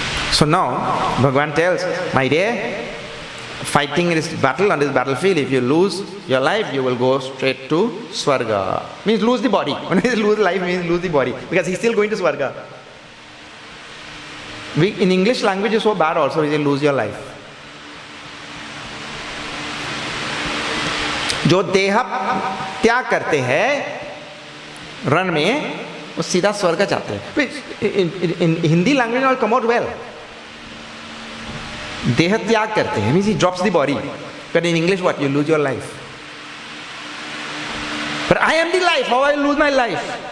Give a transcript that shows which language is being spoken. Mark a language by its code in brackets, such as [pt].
[en] So now, Bhagavan tells, my dear, fighting in this battle on this battlefield, if you lose your life, you will go straight to Swarga. Means lose the body. When he lose life, means lose the body. Because he's still going to Swarga. In English language is so bad also, you lose your life. [hi] जो देह त्याग करते हैं run में, वो सीधा स्वर्ग जाते हैं. [en] In Hindi language will come out well. [hi] देह त्याग करते हैं [en] means he drops the body. But in English what? You lose your life. But I am the life. How I lose my life?